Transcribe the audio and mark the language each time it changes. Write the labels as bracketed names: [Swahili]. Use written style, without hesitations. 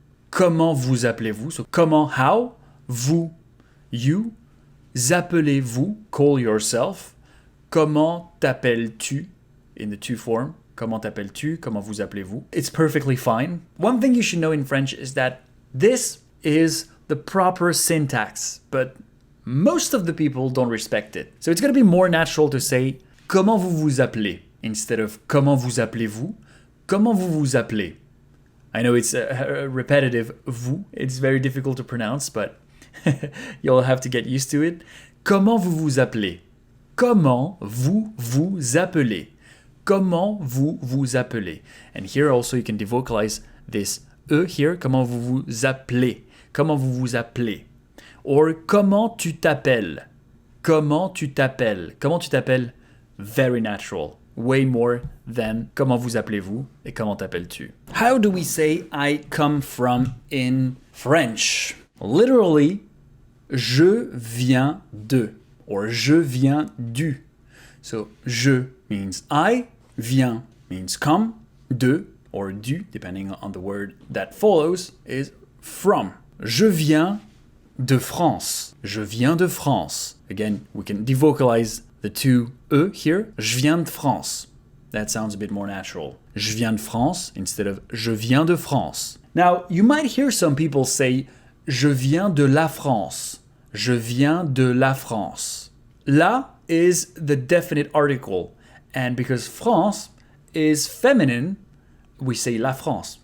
[French] Comment vous appelez-vous? [English] So comment, how, vous, you, [French] appelez-vous, [English] call yourself. [French] Comment t'appelles-tu? [English] In the tu form. [French] Comment t'appelles-tu? Comment vous appelez-vous? [English] It's perfectly fine. One thing you should know in French is that this is the proper syntax, but most of the people don't respect it. So it's going to be more natural to say [French] comment vous vous appelez? [English] instead of [French] comment vous appelez-vous, comment vous vous appelez. [English] I know it's a repetitive vous. It's very difficult to pronounce, but you'll have to get used to it. [French] Comment vous vous appelez? Comment vous vous appelez? Comment vous vous appelez? [English] And here also you can devocalize this E here. [French] Comment vous vous appelez? Comment vous vous appelez? Or comment tu t'appelles? Comment tu t'appelles? Comment tu t'appelles? [English] Very natural. Way more than [French] comment vous appelez-vous et comment t'appelles-tu. [English] How do we say I come from in French? Literally, [French] je viens de or je viens du. [English] So je means I, viens means come, de or du, depending on the word that follows, is from. [French] Je viens de France. Je viens de France. [English] Again, we can devocalize the two E here. [French] Je viens de France. [English] That sounds a bit more natural. [French] Je viens de France [English] instead of [French] je viens de France. [English] Now, you might hear some people say [French] je viens de la France. Je viens de la France. [English] La is the definite article. And because France is feminine, we say [French] la France.